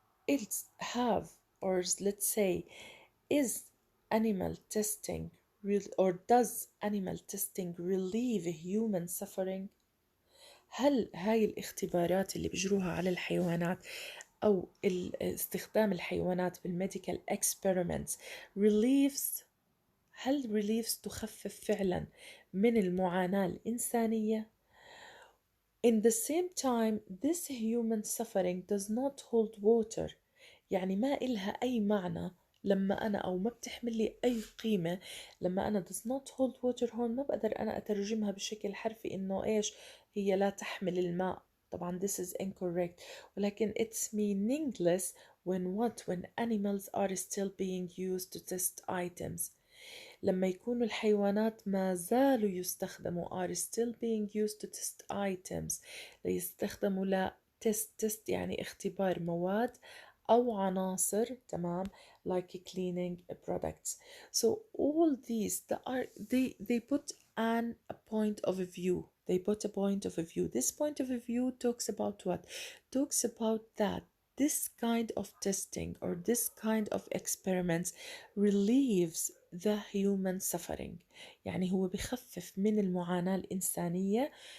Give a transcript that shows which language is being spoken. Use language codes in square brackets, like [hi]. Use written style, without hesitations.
[en] it's have, or let's say is animal testing real, or does animal testing relieve human suffering؟ [ar] هل هاي الاختبارات اللي بيجروها على الحيوانات أو استخدام الحيوانات بالميديكال [en] experiments relieves، [ar] هل relieves تخفف فعلا من المعاناة الإنسانية؟ [en] In the same time this human suffering does not hold water، [ar] يعني ما إلها أي معنى لما أنا، [en] أو ما بتحمل لي أي قيمة لما أنا does not hold water. [ar] هون ما بقدر أنا أترجمها بشكل حرفي إنه إيش، هي لا تحمل الماء. [en] طبعا this is incorrect، ولكن it's meaningless when animals are still being used to test items. [ar] لما يكونوا الحيوانات ما زالوا يستخدموا [en] are still being used to test items، [ar] يستخدموا ل test يعني اختبار مواد أو عناصر، تمام، [en] like cleaning products. So all these they put a point of view. They put a point of view. This point of view talks about what? Talks about that this kind of testing or this kind of experiments relieves the human suffering، [ar] يعني هو بخفف من المعاناة الإنسانية.